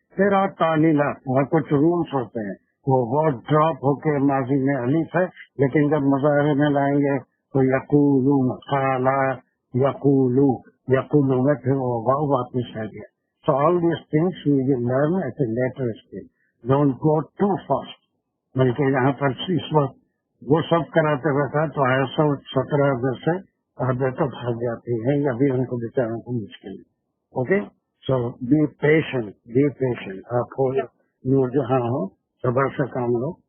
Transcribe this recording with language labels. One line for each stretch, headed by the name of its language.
Urdu: پھر آپ تعلیلات وہ کچھ رولس ہوتے ہیں، وہ ڈراپ ہو کے ماضی میں الف ہے، لیکن جب مظاہرے میں لائیں گے تو یقولون خالا یقولو میں پھر وہ واو واپس آ گیا.
English: So all these things we will learn at a later stage. Don't go too fast.
Urdu: بلکہ یہاں پر اس وقت وہ سب کراتے بیٹھا تو 17 سے آدھے تو بھاگ جاتی ہیں، ابھی ان کو بچاروں کو مشکل ہے.
English: Okay, so be patient.
Urdu: آپ ہو جہاں ہو صبر سے کام لو.